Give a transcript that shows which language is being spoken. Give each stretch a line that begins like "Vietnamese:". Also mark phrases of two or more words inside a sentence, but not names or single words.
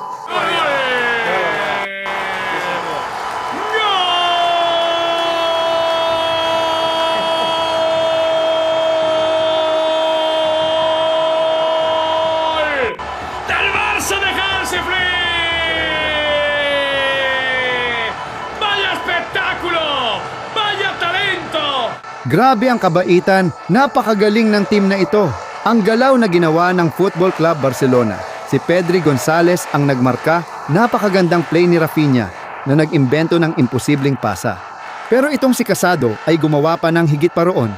Spanish: ¡Del Barça de Hansi Flick! ¡Vaya espectáculo! ¡Vaya talento!
Filipino: Grabe ang kabaitan, napakagaling ng team na ito. Ang galaw na ginawa ng Football Club Barcelona. Si Pedri Gonzalez ang nagmarka, napakagandang play ni Rafinha na nag-imbento ng imposibleng pasa. Pero itong si Casado ay gumawa pa ng higit pa roon.